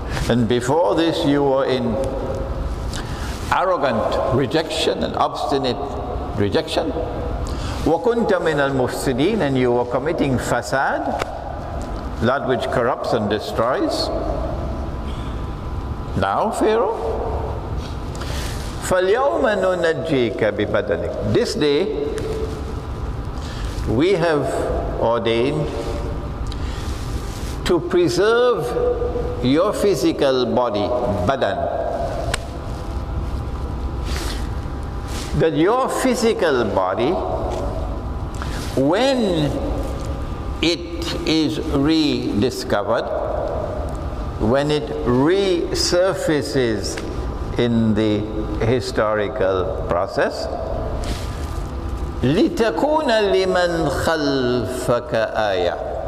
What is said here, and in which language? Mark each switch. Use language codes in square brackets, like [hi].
[en] And before this you were in arrogant rejection and obstinate rejection. [ar] وَكُنْتَ مِنَ الْمُفْسِدِينَ. [en] And you were committing fasad, that which corrupts and destroys. Now Pharaoh, [ar] فَالْيَوْمَ نُنَجِّيكَ بِبَدَنِكَ. [en] This day we have ordained to preserve your physical body, badan. That your physical body, when it is rediscovered, when it resurfaces in the historical process, [ar] لِتَكُونَ لِمَنْ خَلْفَكَ آيَةً.